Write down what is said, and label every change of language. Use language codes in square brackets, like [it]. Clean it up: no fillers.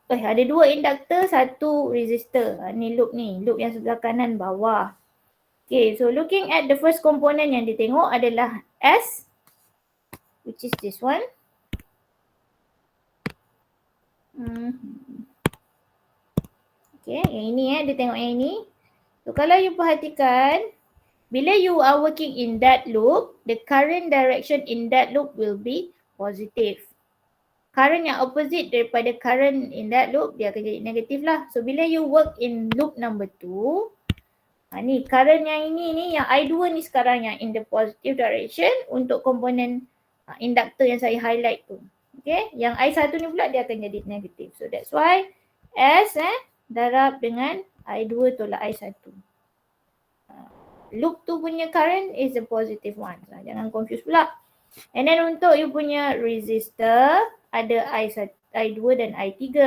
[ms] Ada 2 inductor, 1 resistor. Ni loop yang sebelah kanan bawah. [en] Okay, so looking at the first component yang ditengok adalah S, which is this one. [ms] Okay, yang ini dia tengok yang ini. [en] So kalau you perhatikan, bila you are working in that loop, the current direction in that loop will be positive. [ms] Current yang opposite daripada current in that loop, dia akan jadi negatif lah. So bila you work in loop number 2, ni current yang ini ni, yang I2 ni sekarang yang in the positive direction untuk komponen inductor yang saya highlight tu. Okay, yang I1 ni pula dia akan jadi negatif. So that's why S darab dengan I2 tolak I1. [en] Loop tu punya current is the positive one. [ms] Jangan confuse pula. And then untuk you punya resistor ada I2 dan I3.